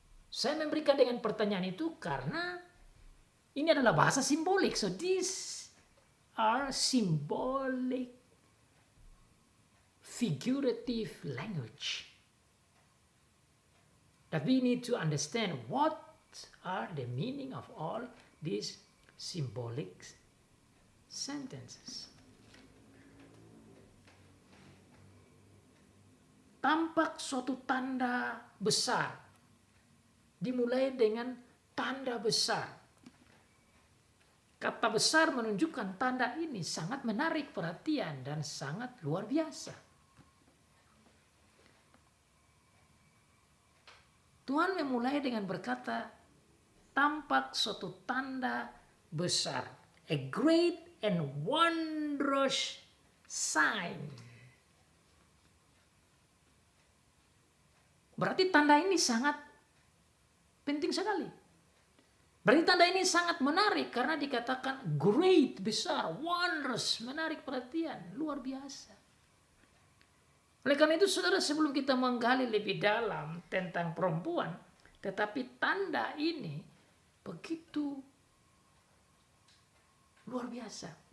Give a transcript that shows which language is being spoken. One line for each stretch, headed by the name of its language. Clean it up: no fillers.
Indonesian: Saya memberikan dengan pertanyaan itu karena ini adalah bahasa simbolik.
English: So these are symbolic, figurative language. that we need to understand what are the meaning of all these symbolic sentences.
Indonesian: Tampak suatu tanda besar. Dimulai dengan tanda besar. Kata besar menunjukkan tanda ini sangat menarik perhatian dan sangat luar biasa. Tuhan memulai dengan berkata, tampak suatu tanda besar.
English: A great and wondrous sign.
Indonesian: Berarti tanda ini sangat penting sekali. Berarti tanda ini sangat menarik karena dikatakan great, besar, wondrous, menarik perhatian, luar biasa. Oleh karena itu saudara, sebelum kita menggali lebih dalam tentang perempuan, tetapi tanda ini begitu luar biasa.